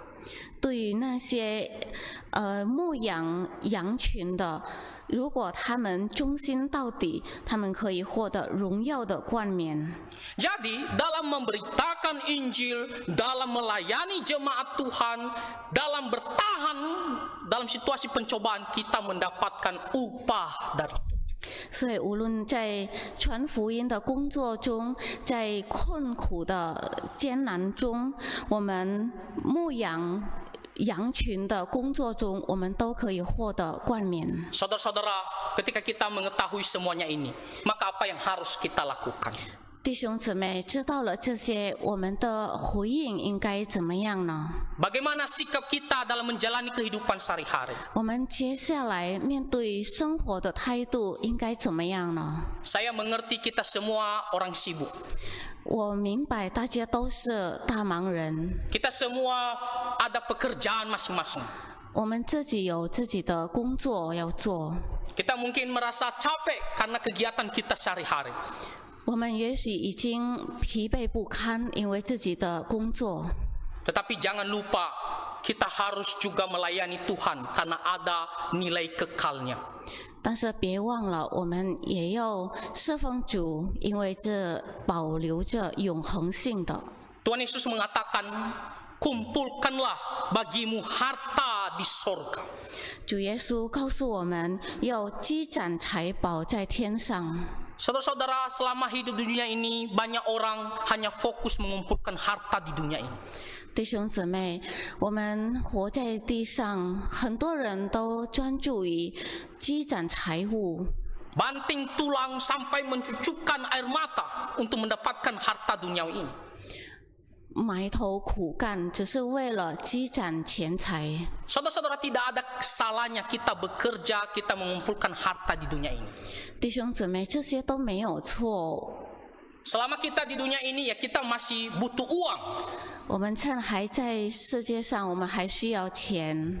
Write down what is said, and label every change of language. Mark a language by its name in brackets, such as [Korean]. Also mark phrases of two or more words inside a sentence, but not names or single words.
[Chinese] 对于那些牧养羊群的，如果他们忠心到底，他们可以获得荣耀的冠冕。 [Indonesian] Jadi dalam memberitakan Injil, dalam melayani jemaat Tuhan, dalam bertahan dalam situasi pencobaan, kita mendapatkan upah dari Tuhan. [Chinese] 所以，无论在传福音的工作中，在困苦的艰难中，我们牧养羊群的工作中，我们都可以获得冠冕。 [Indonesian] Saudara-saudara, ketika kita mengetahui semuanya ini, maka apa yang harus kita lakukan? [Chinese] 弟兄姊妹，知道了这些，我们的回应应该怎么样呢？ [Indonesian] Bagaimana sikap kita dalam menjalani kehidupan sehari-hari? [Chinese] 我们接下来面对生活的态度应该怎么样呢？ [Indonesian] Saya mengerti kita semua orang sibuk. [Chinese] 我明白大家都是大忙人， [Indonesian] Kita semua ada pekerjaan masing-masing. [Chinese] 我们自己有自己的工作要做， [Indonesian] Kita mungkin merasa capek karena kegiatan kita sehari-hari. [Chinese] 我们也许已经疲惫不堪，因为自己的工作。 [Indonesian] Tetapi jangan lupa, kita harus juga melayani Tuhan karena ada nilai kekalnya. [Chinese] 但是别忘了，我们也要侍奉主，因为这保留着永恒性的。 [Indonesian] Tuhan Yesus mengatakan, kumpulkanlah bagimu harta di sorga. [Chinese] 主耶稣告诉我们要积攒财宝在天上。 [Indonesian] Saudara-saudara, selama hidup di dunia ini, banyak orang hanya fokus mengumpulkan harta di dunia ini. [Chinese] 弟兄姊妹，我们活在地上，很多人都专注于积攒财物， [Indonesian] Banting tulang sampai mencucukkan air mata untuk mendapatkan harta duniawi ini. [Chinese] 埋头苦干，只是为了积攒钱财。 [Indonesian] Saudara-saudara, tidak ada salahnya kita bekerja, kita mengumpulkan harta di dunia ini. [Chinese] 弟兄姊妹，这些都没有错。 [Indonesian] Selama kita di dunia ini, ya kita masih butuh uang. [Chinese] 我们趁还在世界上，我们还需要钱，